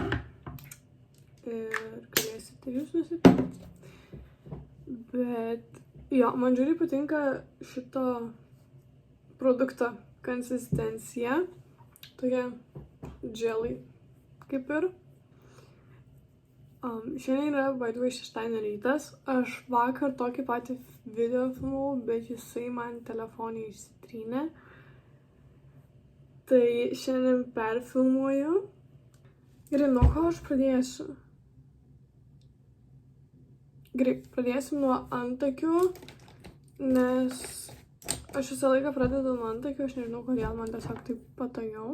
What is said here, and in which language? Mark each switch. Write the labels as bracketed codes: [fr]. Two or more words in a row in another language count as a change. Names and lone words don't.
[lt] Ir galėsite jūs nusipirkti. Bet jo, man žiūri patinka šito produkto konsistencija. Tokia jelly, kaip ir. Šiandien yra, [en] by the way, [lt] šeštadienio rytas. Aš vakar tokį patį video filmavau, bet jisai man telefonį išsitrynė. Tai šiandien perfilmuoju. Gerai, nuo ko aš pradėsiu? Gerai, pradėsim nuo antakių, nes aš visą laiką pradedu nuo antakių, aš nežinau kodėl, man tiesiog taip patogiau.